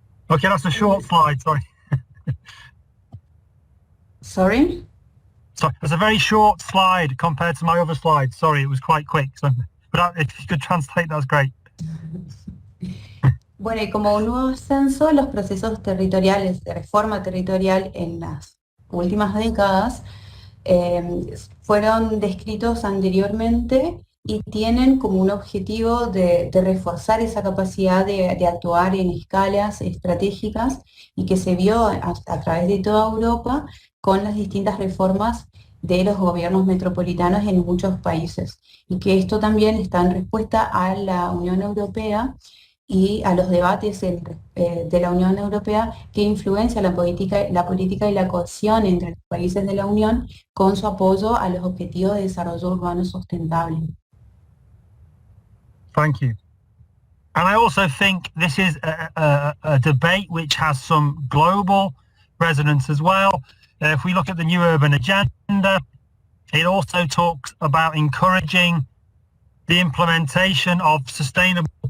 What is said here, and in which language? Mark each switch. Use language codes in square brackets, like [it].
[en] Okay, that's a short slide, sorry. Sorry? Sorry, it's a very short slide compared to my other slides. Sorry, it was quite quick. So, but if you could translate, that's great. [es] Bueno, y como un nuevo ascenso, los procesos territoriales de reforma territorial en las últimas décadas fueron descritos anteriormente y tienen como un objetivo de reforzar esa capacidad de actuar en escalas estratégicas y que se vio a través de toda Europa con las distintas reformas de los gobiernos metropolitanos en muchos países, y que esto también está en respuesta a la Unión Europea y a los debates de la Unión Europea que influencia la política y la cohesión entre los países de la Unión con su apoyo a los objetivos de desarrollo urbano sustentable. [en] Thank you. And I also think this is a debate which has some global resonance as well. If we look at the New Urban Agenda, it also talks about encouraging the implementation of sustainable